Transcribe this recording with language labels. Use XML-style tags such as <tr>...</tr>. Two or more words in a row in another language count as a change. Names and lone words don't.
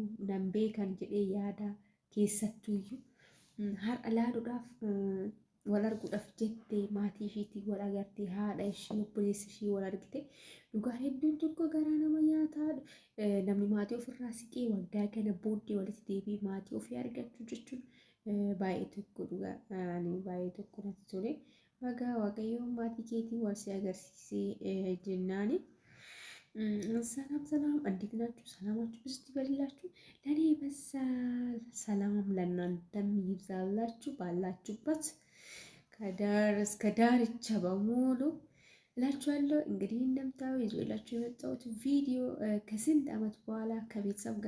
<om>nan beekan jedhee yaada keessattuyyuu har'a laaluudhaaf wal arguudhaaf jettee maatii ishiitii wal agartee haadha ishii obboleessa ishii wal argite dhugaa hedduun tokko garaa nama nyaataa namni maatii ofirraa siqee waggaa kana booddee walitti deebi'ee maatii ofii argachuu jechuun baay'ee tokko dhugaa baay'ee tokko natti tole. Wagaa waaqayyoon maatii keetii wal si agarsiisee jennaani.</om> <am>ሰላም ሰላም እንዴት ናችሁ? ሰላማችሁ ብዙ ይበልላችሁ። ለኔ በዛ ሰላም ለእናንተም ይብዛላችሁ ባላችሁበት ከዳር እስከ ዳርቻ በሙሉ እላችኋለሁ። እንግዲህ እንደምታዩ ይዤላችሁ የመጣሁት ቪዲዮ ከስንት ዓመት በኋላ ከቤተሰብ ጋር</am>